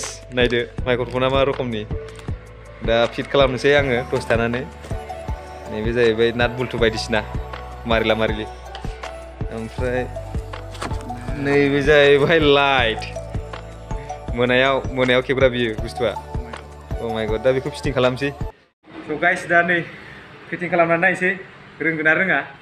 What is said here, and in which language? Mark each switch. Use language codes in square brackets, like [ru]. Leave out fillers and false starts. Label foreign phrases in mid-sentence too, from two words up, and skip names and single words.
[brx] नायदो माइक्र'फना मा रोखोमनि. दा फिट खालामनोसै आङो दसे थानानै. नैबे जाहैबाय नाट बुल्टु बायदिसिना मारिलि. ओमफ्राय नैबे जाहैबाय लाइट. मोनायाव खेबग्रा बियो बुस्थुआ. [en] Oh my god [brx] दा बेखौ फिटिं खालामसै. [en] So guys [brx] दा नै फिटिं खालामनानै नायसै रोंगोन ना रोङा.